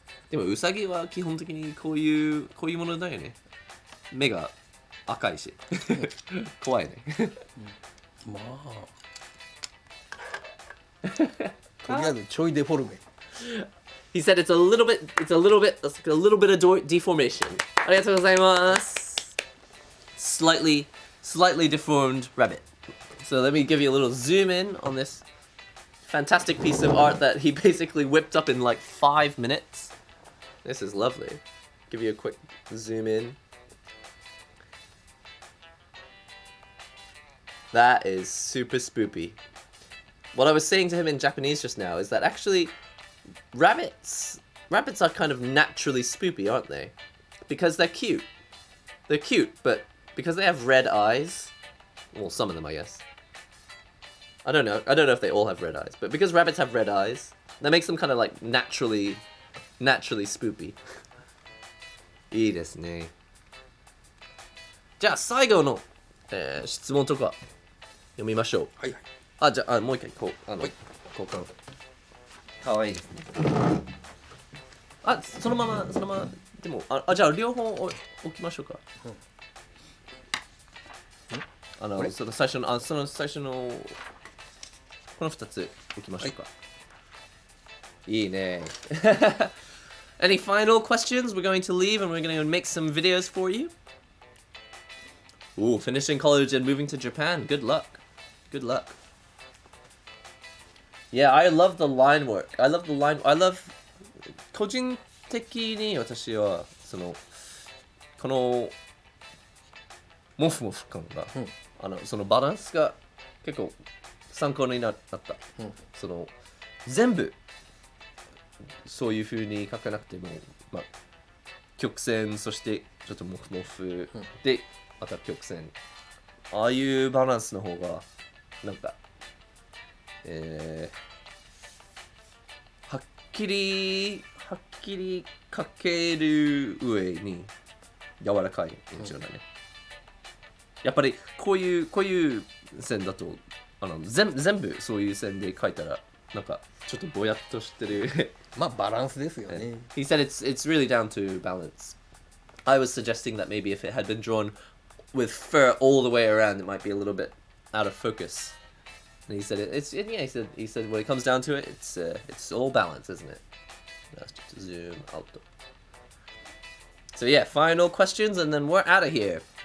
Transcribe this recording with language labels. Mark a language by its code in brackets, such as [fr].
[ja] でもウサギは基本的にこういうものだよね。目が赤いし怖いね。まあとりあえずちょいデフォルメ。 [en] He said it's a little bit of deformation. [ja] ありがとうございます。 [en] Slightly deformed rabbit. So let me give you a little zoom in on this fantastic piece of art that he basically whipped up in like 5 minutes. This is lovely. Give you a quick zoom in. That is super spoopy. What I was saying to him in Japanese just now is that actually rabbits are kind of naturally spoopy, aren't they? Because they're cute. They're cute, but because they have red eyes, well, some of them, I guess. I don't know if they all have red eyes, but because rabbits have red eyes, that makes them kind of like naturally spoopy. [ja] いいですね。じゃあ最後の、質問とか読みましょう。はいはい。あ、じゃあもう一回こう交換。かわいいですね。あ、そのままでもじゃあ両方置きましょうか。その最初のこの2つ置きましょうか。はい、いいね。 [en] Any final questions? We're going to leave and we're going to make some videos for you. Ooh, finishing college and moving to Japan. Good luck. Good luck. Yeah, I love the line work. I love [ja] 個人的に私はこのモフモフ感が、そのバランスが結構参考になった。全部そういう風に書かなくても、まあ、曲線そしてちょっとモフモフ、でまた曲線、ああいうバランスの方がなんか、はっきり書ける上に柔らかい印象だね。やっぱりこういう線だと全部そういう線で書いたらなんかちょっとぼやっとしてる。まあバランスですよね。 [en] He said it's really down to balance. I was suggesting that maybe if it had been drawn with fur all the way around, it might be a little bit out of focus. And he said he said when it comes down to it, it's all balance, isn't it? Let's just zoom out. So yeah, final questions and then we're out of here.